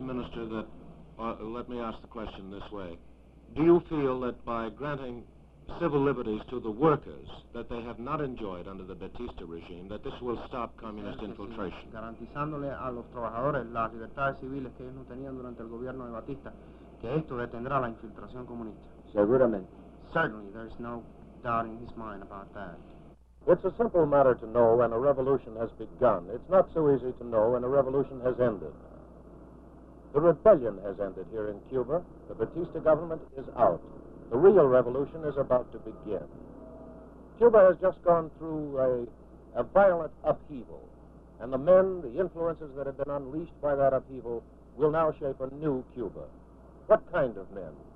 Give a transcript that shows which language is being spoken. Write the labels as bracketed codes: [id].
[en] Minister, that, let me ask the question this way. Do you feel that by granting civil liberties to the workers that they have not enjoyed under the Batista regime, that this will stop communist infiltration? [es] Garantizándole a los trabajadores las libertades civiles que ellos no tenían durante el gobierno de Batista, que esto detendrá la infiltración comunista. Seguramente. [en] Certainly, there's no doubt in his mind about that. It's a simple matter to know when a revolution has begun. It's not so easy to know when a revolution has ended. The rebellion has ended here in Cuba. The Batista government is out. The real revolution is about to begin. Cuba has just gone through a violent upheaval, and the men, the influences that have been unleashed by that upheaval will now shape a new Cuba. What kind of men?